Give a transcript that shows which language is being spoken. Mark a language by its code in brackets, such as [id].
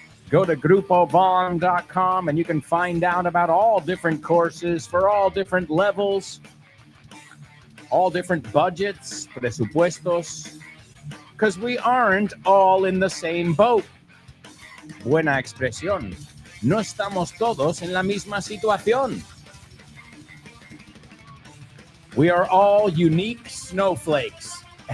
[en] Go to grupovon.com and you can find out about all different courses for all different levels, all different budgets, presupuestos, because we aren't all in the same boat. [es] Buena expresión. No estamos todos en la misma situación. [en] We are all unique snowflakes.